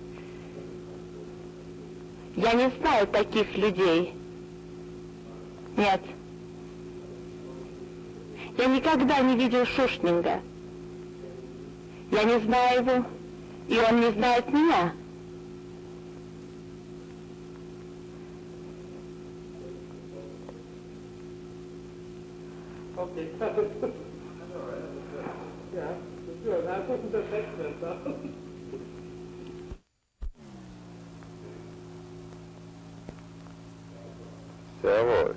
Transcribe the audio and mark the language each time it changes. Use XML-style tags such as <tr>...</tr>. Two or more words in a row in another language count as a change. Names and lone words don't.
<ru>Я не знаю таких людей. Нет. Я никогда не видел Шушнинга. Я не знаю его, и он не знает меня.</ru> <de>Okay. Ja, das war einfach ein Perfekter. Sehr wohl.</de>